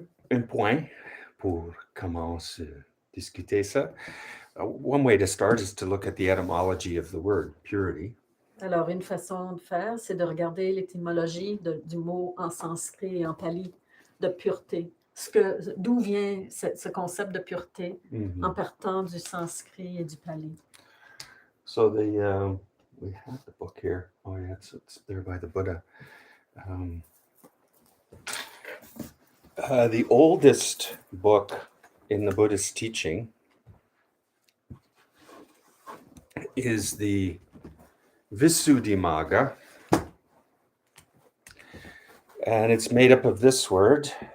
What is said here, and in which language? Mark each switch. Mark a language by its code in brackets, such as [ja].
[fr] Un point pour commencer à discuter ça. [en] One way to start is to look at the etymology of the word purity. [fr] Alors, une façon de faire, c'est de regarder l'étymologie du mot en sanskrit et en pali de pureté. D'où vient ce concept de pureté en partant du sanskrit et du pali? [en] So we have the book here. Oh yeah, it's there by the Buddha. The oldest book in the Buddhist teaching is the Visuddhimagga, and it's made up of this word.